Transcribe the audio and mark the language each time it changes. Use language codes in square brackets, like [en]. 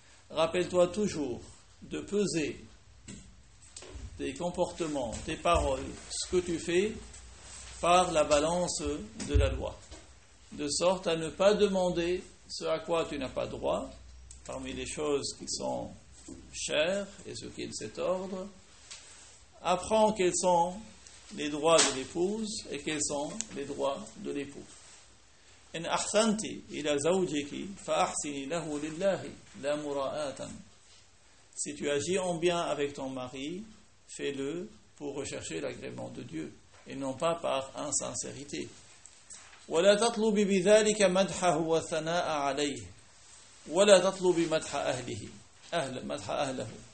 [fr] Rappelle-toi toujours de peser tes comportements, tes paroles, ce que tu fais, par la balance de la loi, de sorte à ne pas demander ce à quoi tu n'as pas droit, parmi les choses qui sont chères et ce qui est de cet ordre. Apprends quels sont les droits de l'épouse et quels sont les droits de l'époux. [ar] إن أحسنت إلى زوجك فأحسن له لله لا مراءة. [fr] Si tu agis en bien avec ton mari, fais-le pour rechercher l'agrément de Dieu, et non pas par insincérité. [ar] وَلَا تَطْلُبِ بِذَلِكَ مَدْحَهُ وَالثَّنَاءَ عَلَيْهِ وَلَا تَطْلُبِ مَدْحَ أَهْلِهِ مَدْحَ أَهْلَهُ.